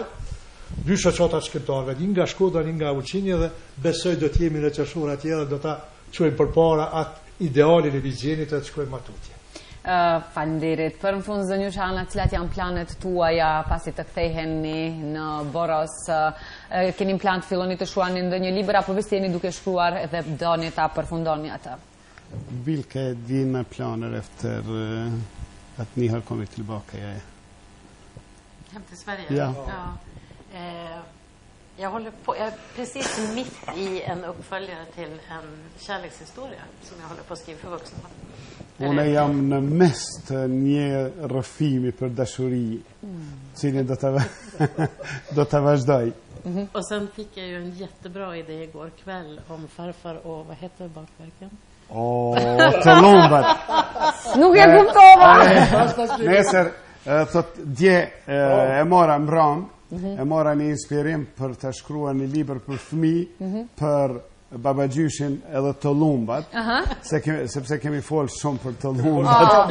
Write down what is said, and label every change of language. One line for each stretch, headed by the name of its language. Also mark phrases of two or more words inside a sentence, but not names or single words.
Albanian: Dy shoqata shqiptarëve, një nga Shkodra, një nga Ulqini, dhe besoj do të jemi në qershor atje dhe do ta çojmë përpara atë idealin e Migjenit të shkojmë matutje. Faleminderit. Për në fund zënjush Ana, cilat janë planet tuaja pasi të ktheheni në Boros? Keni plan të filloni të shkruani ndonjë libër apo vetë jeni duke shkruar dhe doni ta përfundoni atë?
Swedish: Vilka är dina planer efter att ni har kommit tillbaka? Hem till Sverige? Ja. Jag är precis mitt i en uppföljare till en kärlekshistoria som jag håller på att skriva för vuxna. Hon är mest
Albanian: një rrëfimi për dashuri, cilin do ta vazhdoj.
Swedish: Och sen fick jag ju en jättebra idé igår kväll om farfar och vad heter bakverken?
Albanian: Të lumbat. Nuk e kuptova. Nesër thot dje e mora mbram. E mora një inspirim për të shkruar një libër për fëmijë, për babagjyshin edhe të lumbat, sepse kemi folë shumë për të lumbat.